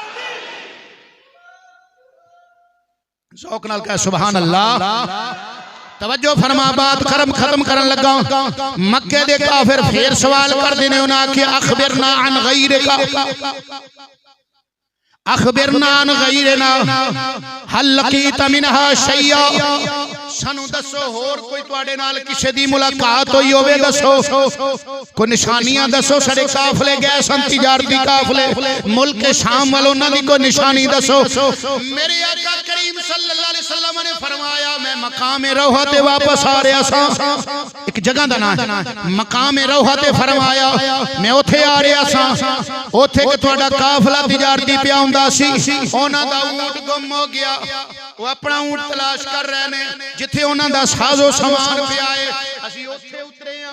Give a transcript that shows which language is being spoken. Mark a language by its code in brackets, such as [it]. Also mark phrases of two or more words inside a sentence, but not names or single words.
[pa] شوق نال کہہ [ar] سبحان الله [pa] توجہ فرما بات ختم کرن لگا. مکے دے کافر پھر سوال کر دینے انہیں کہ [ar] أخبرنا عن غيرك، أخبرنا عن غيرنا هل لقيت منها شيئا, [pa] سانوں دسو ہور کوئی تہاڈے نال کسے دی ملاقات ہوئی ہووے، دسو کوئی نشانیاں دسو. ساڈے قافلے گئے سن تجارتی قافلے ملک شام وال، انہاں دی کوئی نشانی دسو. میرے آقا کریم [ar] صلی اللہ علیہ وسلم [pa] نے فرمایا میں مقام روحا تے واپس آ رہا سا، ایک جگہ دا نام مقام روحا تے، فرمایا میں اوتھے آ رہا سا، اوتھے کہ تہاڈا قافلہ تجارتی پیا ہندا سی، انہاں دا اونٹ گم ہو گیا، وہ اپنا اونٹ تلاش کر رہے نے، جتھے انہاں دا ساز و سامان پیا ہے، اسی اوتھے اترے ہاں.